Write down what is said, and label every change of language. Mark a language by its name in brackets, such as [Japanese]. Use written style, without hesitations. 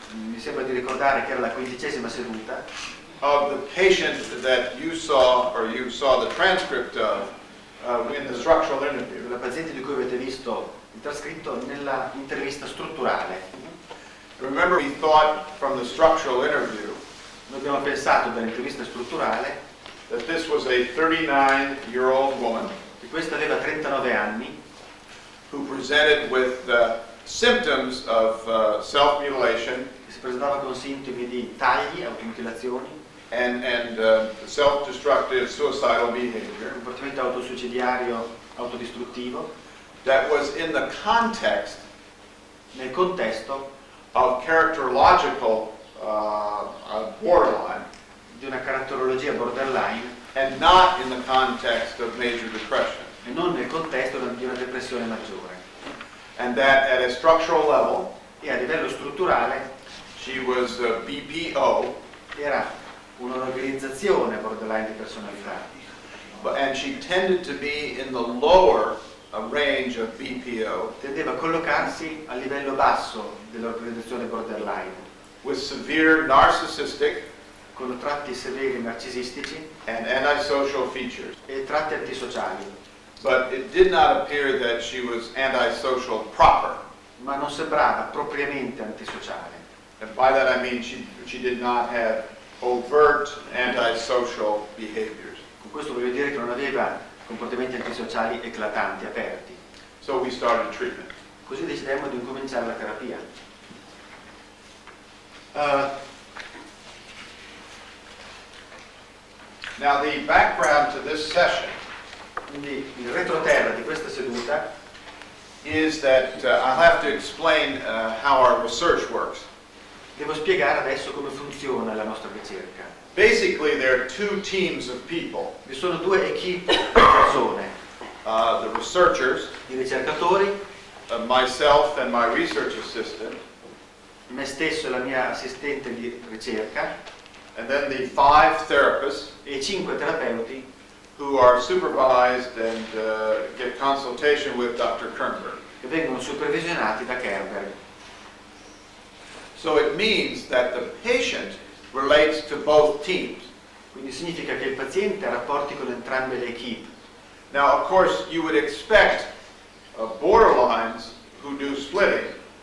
[Italian] Mi sembra di ricordare che era la 15ª seduta [English] of the patient that you saw the transcript of in the structural interview. [Italian] della paziente di cui avete visto il trascritto nella intervista strutturale. [English] Remember, we thought from the structural interview [Italian] Noi abbiamo pensato dall'intervista strutturale [English] that this was a 39-year-old woman [Italian] che questa aveva 39 anni, [English] who presented with symptoms of self-mutilation [Italian] che si presentava con sintomi di tagli, automutilazioni, [English] and self-destructive suicidal behavior [Italian] comportamento autosuicidiario, autodistruttivo, [English] that was in the context [Italian] nel contesto [English] of characterological borderline [Italian] di una caratterologia borderline [English] and not in the context of major depression. [Italian] e non nel contesto di una depressione maggiore. [English] And that at a structural level, [Italian] E a livello strutturale [English] she was BPO, [Italian] era un'organizzazione borderline di personalità, [English] and she tended to be in the lower range of BPO [Italian] tendeva a collocarsi a livello basso dell'organizzazione borderline, [English] with severe narcissistic [Italian] con tratti severi narcisistici [English] and antisocial features. [Italian] e tratti antisociali, [English] But it did not appear that she was antisocial proper. [Italian] ma non sembrava propriamente antisociale. [English] And by that I mean she did not have overt antisocial behaviors. [Italian] Con questo voglio dire che non aveva comportamenti antisociali eclatanti, aperti. [English] So we started treatment. [Italian] Così decidemmo di incominciare la terapia. [English] Now the background to this session [Italian] Quindi il retroterra di questa seduta [English] is that I'll have to explain how our research works. [Italian] devo spiegare adesso come funziona la nostra ricerca. [English] Basically, there are two teams of people. [Italian] Vi sono due equip di persone, [English] The researchers, [Italian] di ricercatori, [English] myself and my research assistant, [Italian] me stesso e la mia assistente di ricerca, [English] and then the 5 therapists [Italian] e 5 terapeuti [English] who are supervised and get consultation with Dr. Kernberg. [Italian] che vengono supervisionati da Kernberg. [English] So it means that the patient relates to both teams. [Italian] Quindi significa che il paziente ha rapporti con entrambe le equip. [English] Now, of course, you would expect borderlines who do splitting